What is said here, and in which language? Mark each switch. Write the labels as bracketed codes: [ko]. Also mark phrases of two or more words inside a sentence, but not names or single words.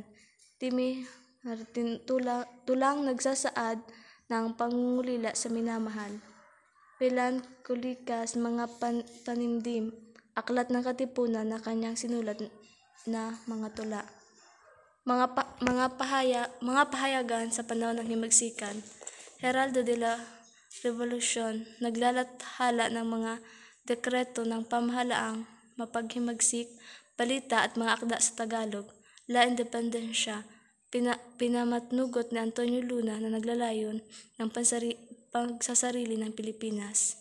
[tl] Timi Martin, tulang nagsasaad ng pangungulila sa minamahal. Melancholikas, mga panimdim, aklat ng katipunan na kanyang sinulat na mga tula. Mga pahayagan sa panahon ng himagsikan. Heraldo de la revolusyon, naglalathala ng mga dekreto ng pamahalaang mapaghimagsik, balita at mga akda sa Tagalog, La Independencia, pinamatnugot ni Antonio Luna na naglalayon ng pagsasarili ng Pilipinas.